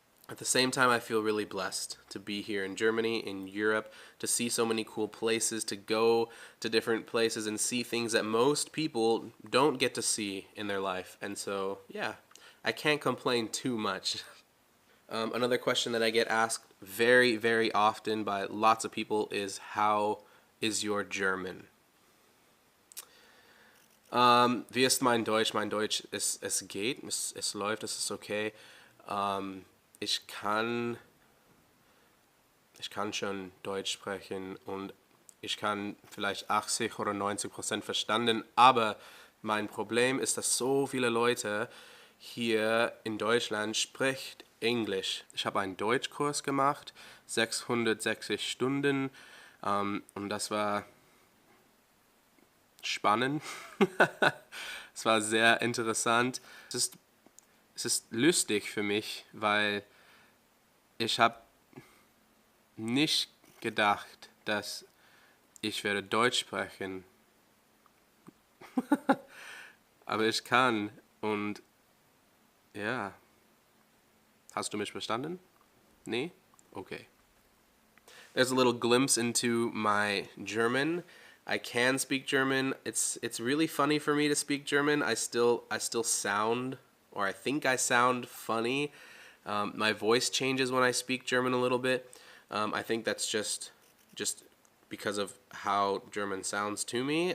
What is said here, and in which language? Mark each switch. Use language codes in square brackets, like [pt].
[en] At the same time, I feel really blessed to be here in Germany, in Europe, to see so many cool places, to go to different places and see things that most people don't get to see in their life. And so, yeah, I can't complain too much. Another question that I get asked very, very often by lots of people is, how is your German? [de] Wie ist mein Deutsch? Mein Deutsch, es geht, es läuft, es ist okay. Ich kann schon Deutsch sprechen und ich kann vielleicht 80 oder 90% verstanden, aber mein Problem ist, dass so viele Leute hier in Deutschland sprechen Englisch. Ich habe einen Deutschkurs gemacht, 660 Stunden, und das war spannend. Es war sehr interessant. Es ist es ist lustig für mich, weil ich habe nicht gedacht, dass ich werde Deutsch sprechen. Aber ich kann. Und ja, hast du mich verstanden? Nee? Okay. [en] There's a little glimpse into my German. I can speak German. It's really funny for me to speak German. I still sound, or I think I sound funny. My voice changes when I speak German a little bit. I think that's just because of how German sounds to me.